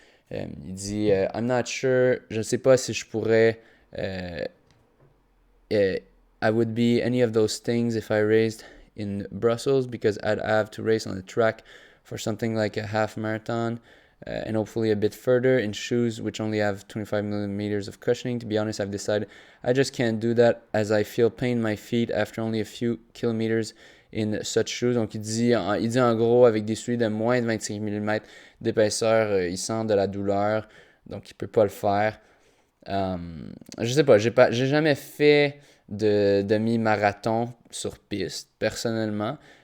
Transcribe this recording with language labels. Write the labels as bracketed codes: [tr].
[fr] Il dit [en] I'm not sure, [fr] je ne sais pas si je pourrais. [en] I would be any of those things if I raced in Brussels because I'd have to race on the track for something like a half marathon and hopefully a bit further in shoes which only have 25 millimeters of cushioning. To be honest, I've decided I just can't do that as I feel pain in my feet after only a few kilometers in such shoes. [fr] Donc il dit en gros avec des souliers de moins de 25 mm d'épaisseur, il sent de la douleur, donc il peut pas le faire. Je sais pas, j'ai jamais fait de demi-marathon sur piste, personnellement.